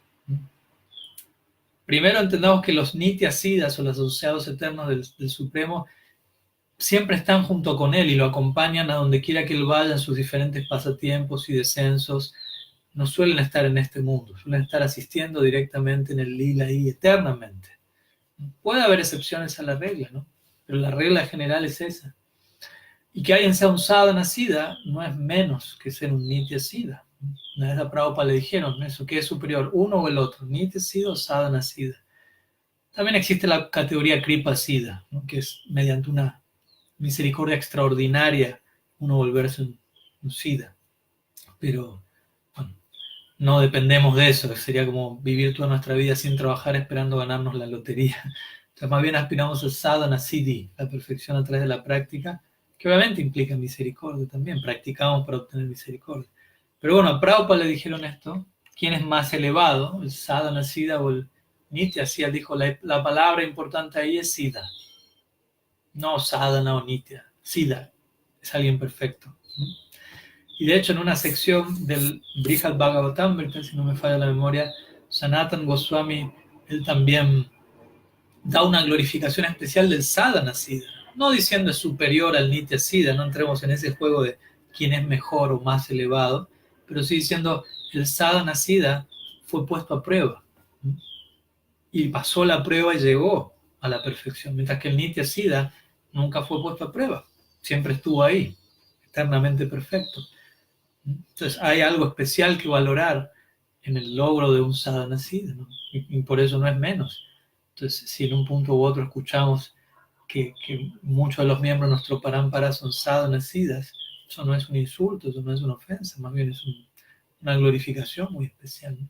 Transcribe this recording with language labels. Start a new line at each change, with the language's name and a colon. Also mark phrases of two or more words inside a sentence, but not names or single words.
Spanish: Primero entendamos que los
Sanskrit: Nitya Siddhas
Spanish: o los asociados eternos del Supremo siempre están junto con él y lo acompañan a donde quiera que él vaya en sus diferentes pasatiempos y descensos. No suelen estar en este mundo, suelen estar asistiendo directamente en el lila y eternamente. Puede haber excepciones a la regla, ¿no? Pero la regla general es esa. Y que alguien sea un
Sanskrit: sadhana siddha
Spanish: no es menos que ser un
Sanskrit: nitya siddha.
Spanish: Una vez a Prabhupada le dijeron eso, ¿qué es superior, uno o el otro?
Sanskrit: Nitya siddha
Spanish: o
Sanskrit: sadhana siddha.
Spanish: También existe la categoría
Sanskrit: kripa siddha,
Spanish: ¿no?, que es mediante una misericordia extraordinaria uno volverse un siddha. Pero bueno, no dependemos de eso, sería como vivir toda nuestra vida sin trabajar esperando ganarnos la lotería. Entonces más bien aspiramos a
Sanskrit: sadhana siddhi,
Spanish: la perfección a través de la práctica, que obviamente implica misericordia también, practicamos para obtener misericordia. Pero bueno, a Prabhupada le dijeron esto, ¿quién es más elevado? ¿El
Sanskrit: sadhana siddha
Spanish: o el
Sanskrit: nitya siddha?
Spanish: Dijo, la palabra importante ahí es siddha. No sadhana o nitya, siddha, es alguien perfecto. Y de hecho en una sección del Brihad Bhagavatamrita, si no me falla la memoria, Sanatan Goswami, él también da una glorificación especial del
Sanskrit: sadhana siddha,
Spanish: no diciendo es superior al
Sanskrit: nitya siddha,
Spanish: no entremos en ese juego de quién es mejor o más elevado, pero sí diciendo el
Sanskrit: sadhana siddha
Spanish: fue puesto a prueba y pasó la prueba y llegó a la perfección, mientras que el
Sanskrit: nitya siddha
Spanish: nunca fue puesto a prueba, siempre estuvo ahí, eternamente perfecto. Entonces hay algo especial que valorar en el logro de un
Sanskrit: sadhana siddha,
Spanish: ¿no? Y por eso no es menos. Entonces, si en un punto u otro escuchamos que muchos de los miembros de nuestro parampara son
Sanskrit: sadhana siddhas,
Spanish: eso no es un insulto, eso no es una ofensa, más bien es una glorificación muy especial, ¿no?